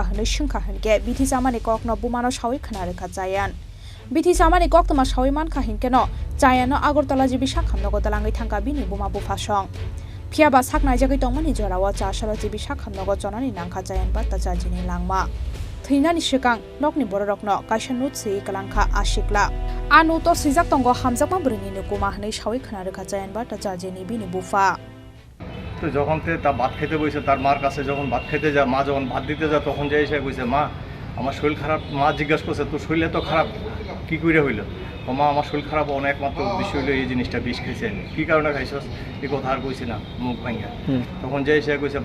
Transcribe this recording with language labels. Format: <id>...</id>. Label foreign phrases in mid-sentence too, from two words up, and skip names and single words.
<trp>hnei singkha hnke bithi samani kokno bumano sawi khna rekha chayan bithi samani koktoma sawi mankha hinkeno chayano agortala jibi sakhamnogo dalangai thangka bini buma bufasong phiaba saknai jagai tongmani jorawa chasalo jibi sakhamnogo chonani nangkha chayan ba tachajini langma theinani sikang nokni bororokno kaisanut sei kalangkha ashikla anu to sijak tongo hamjakma brini nukuma hnei sawi khna rekha chayan ba tachajini bini bufa</trp> <bn>তো যখন তা ভাত খেতে বসে তার মার কাছে যখন ভাত খেতে যায় মা যখন ভাত দিতে যায় তখন যে এসে কইছে মা আমার শরীর খারাপ মা জিজ্ঞাসা করছে তোর শরীর এত খারাপ কি কইরা হইল ও মা আমার শরীর খারাপ অনেক মাত্র বিষয় হইলো এই জিনিসটা বিষ খাইছে কি কারণে খাইছস এই কথা আর কইছি না মুখ ভাঙা তখন যে এসে কইছে</bn>